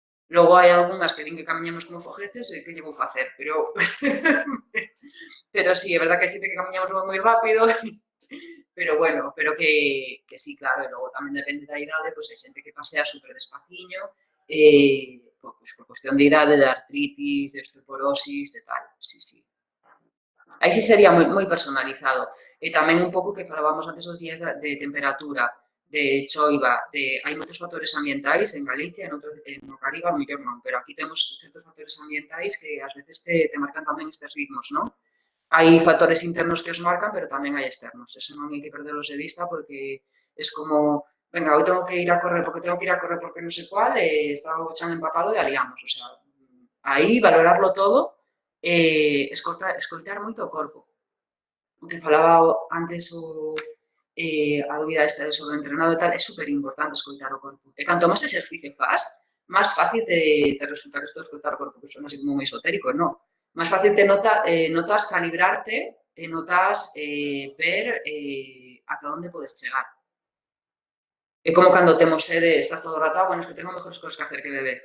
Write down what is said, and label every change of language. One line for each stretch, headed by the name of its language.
Galician: Logo hai algunhas que din que camiñamos como foguetes e que lle vou facer, pero sí, é verdad que hai xente que camiñamos moi rápido, pero bueno, pero que sí, claro, e logo tamén depende da idade, pois hai xente que pasea super despaciño, pois por cuestión de idade, de artritis, de osteoporosis, de tal, sí, sí. Aí sí sería moi personalizado. E tamén un pouco que falábamos antes os días de temperatura, de choiva, hai moitos factores ambientais en Galicia, no Caribe, ao mellor non, pero aquí temos certos factores ambientais que ás veces te marcan tamén estes ritmos, non? Hai factores internos que os marcan, pero tamén hai externos. Eso non hai que perderlos de vista porque é como,
Spanish: venga, hoy tengo que ir a correr
Galician: porque non sei cual, e está o chan empapado e aliamos. O sea, aí valorarlo todo, escoitar moito o corpo. O que falaba antes a dúbida esta de sobreentrenado e tal, é super importante escoitar o corpo. E canto máis exercicio faz, máis fácil te resulta que isto de escoitar o corpo, que son así como moi esotérico, non? Máis fácil te notas calibrarte e notas ver ata onde podes chegar. É como cando temos sede, estás todo o rato,
Spanish: bueno, es que tengo mejores cosas que hacer que beber.